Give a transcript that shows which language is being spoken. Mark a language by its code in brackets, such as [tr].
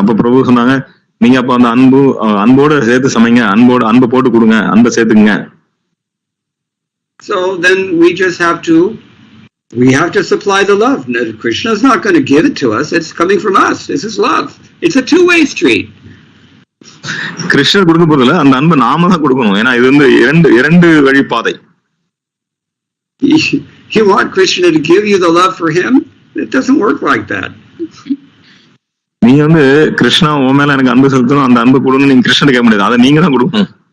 [ta] அப்ப பிரபு சொன்னாங்க, நீங்க அப்ப அந்த அன்போட சேர்த்து சமைங்க, அன்பு போட்டு கொடுங்க, அன்பை சேர்த்துக்குங்க. [en] So then we just have to supply the love. Krishna is not going to give it to us. It's coming from us. This is love. It's a two-way street. [ta] கிருஷ்ணர் கொடுக்க போறதுல அந்த அன்பை நாம தான் கொடுக்கணும். ஏன்னா இது வந்து இரண்டு வழி பாதை. [en] You want Krishna to give you the love for him? It doesn't work like that. [ta] நீ வந்து கிருஷ்ணா உன் மேல எனக்கு அன்பு செலுத்தணும், அந்த அன்பு கொடுன்னு நீங்க கிருஷ்ணன் கேட்க முடியாது, அதை நீங்க தான் கொடுக்கணும்.